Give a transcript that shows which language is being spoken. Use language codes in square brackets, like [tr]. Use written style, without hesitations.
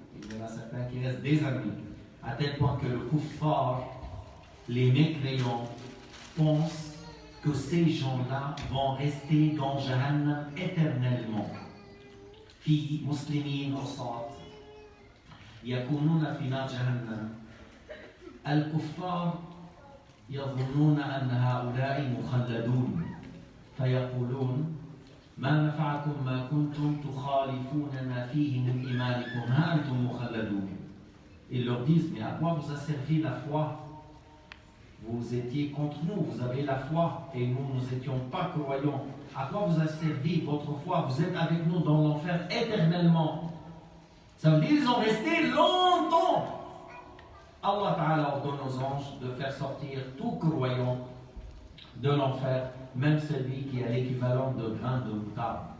[fr] Il y en a certains qui restent des années, à tel point que le kuffar, les mécréants, pensent que ces gens-là vont rester dans Jahannam éternellement. [ar] في مسلمين عصاة يكونون في نار جهنم. الكفار يظنون أن هؤلاء مخلدون فيقولون ما نفعكم ما كنتم تخالفوننا فيه من إيمانكم ها أنتم مخلدون. [fr] Ils leur disent, mais à quoi vous a servi la foi? Vous étiez contre nous, vous avez la foi et nous n'étions pas croyants. À quoi vous a servi votre foi? Vous êtes avec nous dans l'enfer éternellement. Ça veut dire qu'ils ont resté longtemps. Allah Ta'ala ordonne aux anges de faire sortir tout croyant de l'enfer, même celui qui a l'équivalent de grain de moutarde.